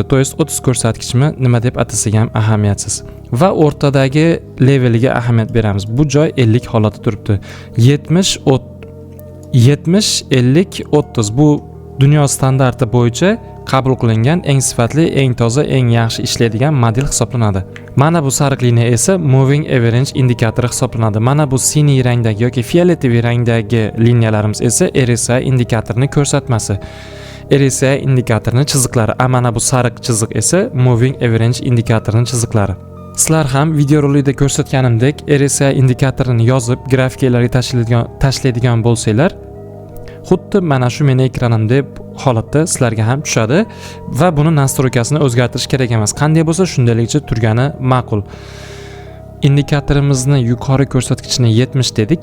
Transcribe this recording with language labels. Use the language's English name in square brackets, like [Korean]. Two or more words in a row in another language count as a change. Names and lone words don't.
[Russian] то есть [Uzbek] 30 ko'rsatkichmi nima deb atasak ham ahamiyatsiz. Va o'rtadagi leveliga ahamiyat beramiz. Bu joy 50 holatda turibdi. 70, 50, 30 bu dunyo standarti bo'yicha qabul qilingan eng sifatli, eng toza, eng yaxshi ishlaydigan model hisoblanadi. Mana bu sariq liniya esa [English] moving average [Uzbek] indikatori hisoblanadi. Mana bu siniy rangdagi yoki fioletoviy rangdagi liniyalarimiz esa RSI indikatorining ko'rsatmasi. RSI indikatorining chiziqlari, mana bu sariq chiziq esa [English] moving average [Uzbek] indikatorining chiziqlari. Sizlar ham videorolikda ko'rsatganimdek RSI indikatorini yozib grafikalarga tashlaydigan bo'lsanglar, xuddi mana shu meni ekranimdek holatda sizlarga ham tushadi va buni nastroykasini o'zgartirish kerak emas. Qanday bo'lsa shundayligicha turgani ma'qul. Indikatorimizni yuqori ko'rsatkichini 70 dedik.